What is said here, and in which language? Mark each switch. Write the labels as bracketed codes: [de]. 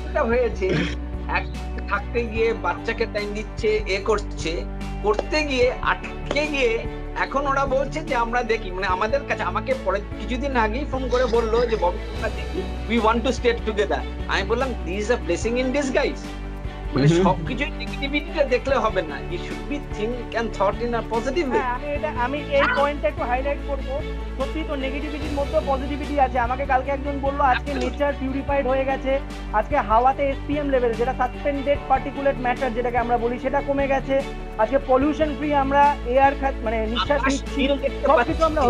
[bn] হয়েছে থাকতে গিয়ে বাচ্চাকে টাইম দিচ্ছে, করতে গিয়ে আটকে গিয়ে এখন ওরা বলছে যে আমরা দেখি, মানে আমাদের কাছে আমাকে পরে কিছুদিন আগেই ফোন করে বললো যে [en] we want to stay together। [bn] আমি বললাম [en] this is a blessing in disguise। [bn] মানে সবকিছু নেগেটিভিটিটা দেখলে হবে না, [en] you should be think and thought in a positive way। [bn] আমি এই পয়েন্টটা একটু হাইলাইট করব। সত্যি তো নেগেটিভিটির মধ্যে পজিটিভিটি আছে। আমাকে কালকে একজন বললো আজকে নেচার পিউরিফাইড হয়ে গেছে, আজকে হাওয়াতে SPM লেভেল, যেটা সাসপেন্ডেড পার্টিকুলেট ম্যাটার যেটাকে আমরা বলি, সেটা কমে গেছে। আজকে পলিউশন ফ্রি আমরা এয়ার মানে নিঃশ্বাস নিচ্ছি, সবকিছু আমরা